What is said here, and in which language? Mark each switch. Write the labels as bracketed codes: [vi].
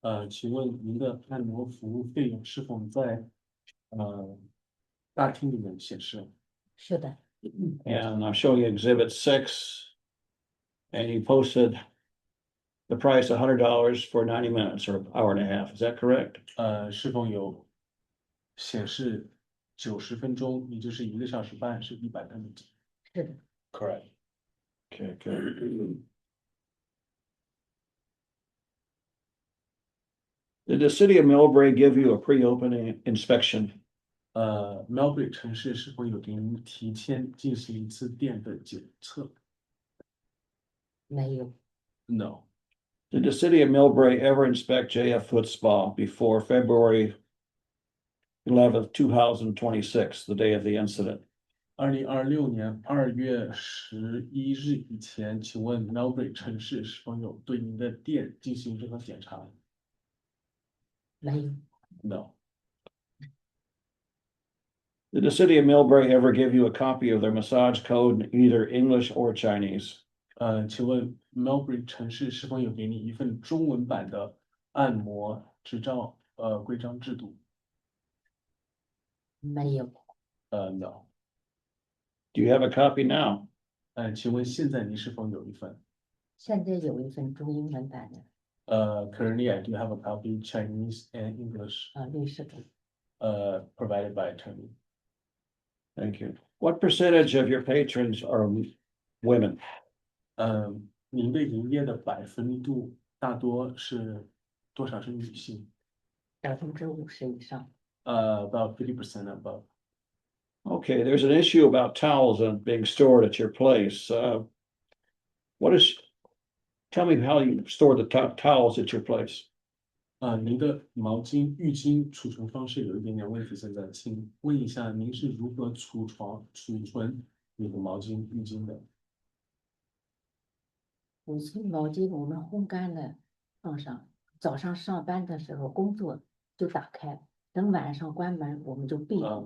[zh] 请问您的按摩服务费用是否在大厅里面显示？是的， [en] And I'm showing you Exhibit 6. And you posted the price $100 for 90 minutes or an hour and a half. Is that correct? [zh] 是否有显示90分钟，也就是1个小时半是100美金是的， [en] ？Correct. Okay, good. Did the city of Millbrae give you a pre-opening inspection? [zh] Melbourne 城市是否有给您提前进行一次电的检测没有， [en] ？No. Did the city of Millbrae ever inspect JF Foot Spa before February 11th, 2026, the day of the incident? [zh] 2026年2月11日以前，请问 Melbourne 城市是否有对您的店进行任何检查没有， [en] ？No. Did the city of Millbrae ever give you a copy of their massage code in either English or Chinese? [zh] 请问 Melbourne 城市是否有给你一份中文版的按摩执照规章制度没有， [en] ？No. Do you have a copy now? [zh] 请问现在您是否有一份现在有一份中英文版的 [en] ？Currently I do have a copy Chinese and English [zh] 律师证， [en] provided by attorney. Thank you. What percentage of your patrons are women? [zh] 您的营业的百分度大多是多少是女性 50%以上。 [en] ？About 50% above. Okay, there's an issue about towels being stored at your place. Tell me how you store the towels at your place. [zh] 您的毛巾、浴巾储存方式有一点点问题，现在请问一下，您是如何储存你的毛巾、浴巾的？五斤毛巾我们烘干了放上，早上上班的时候工作就打开，等晚上关门我们就闭。